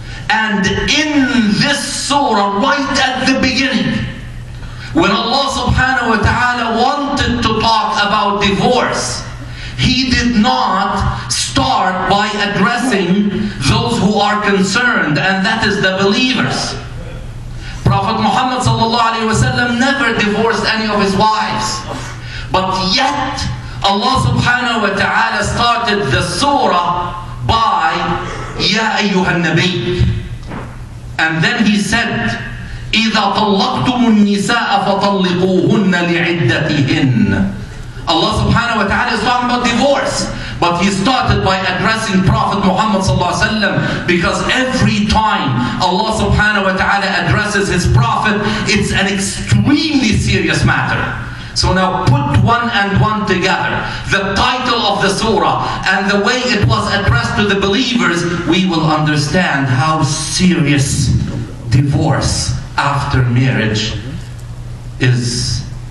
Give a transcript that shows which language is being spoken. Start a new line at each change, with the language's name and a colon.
English: And in this surah, right at the beginning, when Allah subhanahu wa ta'ala wanted to talk about divorce, He did not start by addressing those who are concerned, and that is the believers. Prophet Muhammad sallallahu alaihi wasallam never divorced any of his wives. But yet, Allah subhanahu wa ta'ala started the surah by Ya ayyuhan nabi. And then He said,
Arabic: إِذَا طَلَّقْتُمُ النِّسَاءَ فَطَلِّقُوهُنَّ لِعِدَّتِهِنَّ.
English: Allah subhanahu wa ta'ala is talking about divorce. But He started by addressing Prophet Muhammad sallallahu alaihi wasallam, because every time Allah subhanahu wa ta'ala addresses His Prophet, it's an extremely serious matter. So now put one and one together, the title of the surah and the way it was addressed to the believers, we will understand how serious divorce after marriage is.